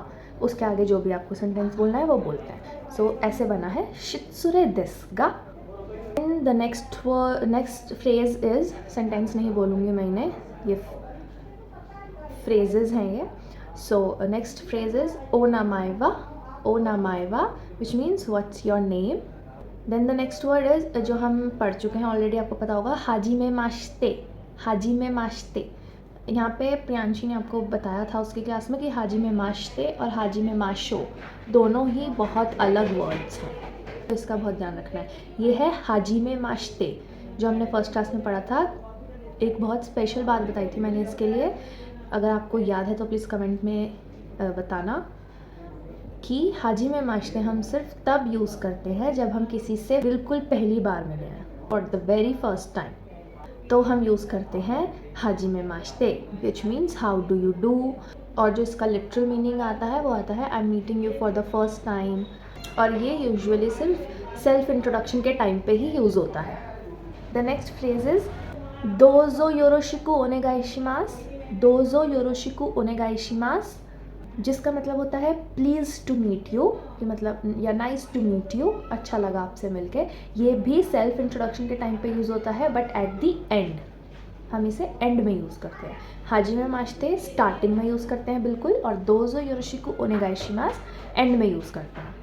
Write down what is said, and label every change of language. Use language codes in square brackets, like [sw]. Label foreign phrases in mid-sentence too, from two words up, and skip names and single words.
[hi] उसके आगे जो भी आपको सेंटेंस बोलना है वो बोलते हैं। सो ऐसे बना है [ja] 失礼ですが. [en] in the next phrase is, [hi] सेंटेंस नहीं बोलूँगी मैं इन्हें, ये फ्रेजेस हैं ये। [en] So next phrase is [ja] お名前は、お名前は [en] which means what's your name. Then the next word is [hi] जो हम पढ़ चुके हैं ऑलरेडी, आपको पता होगा, [ja] はじめまして、はじめまして. [hi] यहाँ पे प्रियांशी ने आपको बताया था उसकी क्लास में कि [ja] はじめまして [hi] और [ja] はじめましょう [hi] दोनों ही बहुत अलग वर्ड्स हैं, तो इसका बहुत ध्यान रखना है। ये है [ja] はじめまして [hi] जो हमने [en] first class [hi] में पढ़ा था। एक बहुत स्पेशल बात बताई थी मैंने इसके लिए, अगर आपको याद है तो [en] please comment [hi] में बताना कि [ja] はじめまして [hi] हम सिर्फ तब यूज़ करते हैं जब हम किसी से बिल्कुल पहली बार मिले हैं, [en] for the very first time, [hi] तो हम यूज़ करते हैं [ja] はじめまして, [en] which means how do you do. [hi] और जो इसका [en] literal meaning [hi] आता है वो आता है [en] I am meeting you for the first time, [hi] और ये यूजुअली सिर्फ [en] self introduction [hi] के टाइम पे ही यूज़ होता है। [en] the next phrase is [ja] どうぞよろしくお願いします、どうぞよろしくお願いします, [hi] जिसका मतलब होता है [en] please to meet you, [hi] कि मतलब या [en] nice to meet you, [hi] अच्छा लगा आपसे मिलके। ये भी [en] self introduction [hi] के टाइम पे यूज़ होता है, [en] but at the end, [hi] हम इसे एंड में यूज़ करते हैं। [ja] はじめまして [hi] स्टार्टिंग में यूज़ करते हैं बिल्कुल, और [ja] どうぞよろしくお願いします [hi] एंड में यूज़ करते हैं।